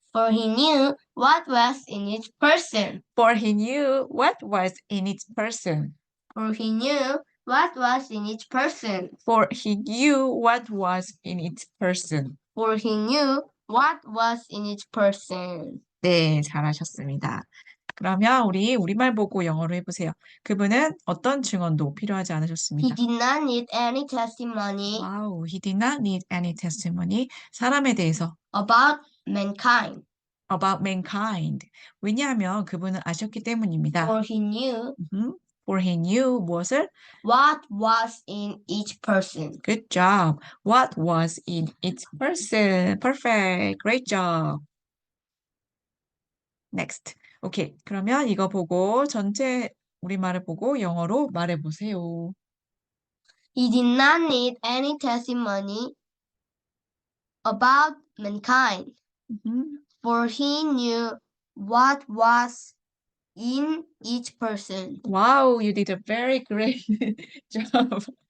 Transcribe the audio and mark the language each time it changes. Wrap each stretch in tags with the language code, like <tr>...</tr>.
<en>For he knew what was in each person. For he knew what was in each person. For he knew what was in each person. For he knew what was in each person. For he knew what was in each person.</en> <ko>네, 잘하셨습니다. 그러면 우리 우리말 보고 영어로 해보세요. 그분은 어떤 증언도 필요하지</ko> <en>He</en> <ko>않으셨습니다.</ko> <en>did not need any testimony</en> <ko>와우,</ko> <en>he did not need any testimony.</en> <ko>사람에 대해서</ko> <en>about mankind. about mankind.</en> <ko>왜냐하면 그분은 아셨기 때문입니다.</ko> <en>For he knew For he knew</en> <ko>무엇을?</ko> <en>what was in each person. Good job. What was in each person. Perfect. Great job. Next. 오케이.</en> <ko>그러면 이거 보고 전체 우리말을 보고 영어로 말해보세요.</ko> <en>He did not need any testimony about mankind. For he knew what was in each person. Wow, you did a very great job.</en>